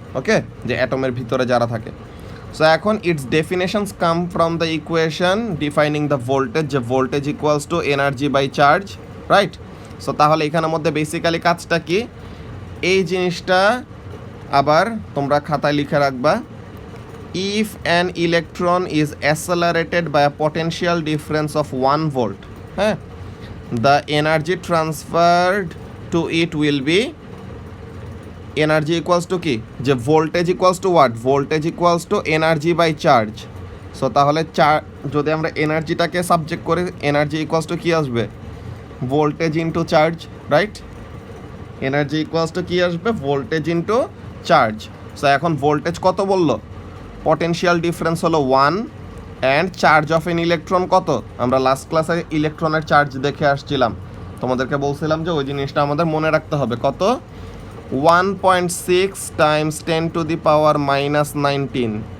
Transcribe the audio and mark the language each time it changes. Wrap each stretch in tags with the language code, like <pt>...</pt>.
<en>okay,</en> <bn>যে অ্যাটমের ভিতরে যারা থাকে।</bn> <en>So এখন it's definitions come from the equation defining the voltage, যে voltage equals to energy by charge, right?</en> <bn>So তাহলে এখানের মধ্যে বেসিক্যালি কাজটা কি, এই জিনিসটা আবার তোমরা খাতায় লিখে রাখবা।</bn> <en>If an electron is accelerated by a potential difference of 1 volt, the energy transferred to it will be energy equals to</en> <bn>কি, যে</bn> <en>voltage equals to what, voltage equals to energy by charge.</en> <bn>So তাহলে যদি আমরা এনার্জিটাকে subject করে, energy equals to কি আসবে, voltage into charge, right? Energy equals to কি আসবে, ভোল্টেজ ইনটু চার্জ। সো এখন ভোল্টেজ কত বললো, পটেনশিয়াল ডিফারেন্স হলো 1, and charge of N electron কত, আমরা লাস্ট ক্লাসে ইলেকট্রনের চার্জ দেখে আসছিলাম, তোমাদেরকে বলছিলাম যে ওই জিনিসটা আমাদের মনে রাখতে হবে, কত, 1.6 Times 10 to the power minus 19।</bn>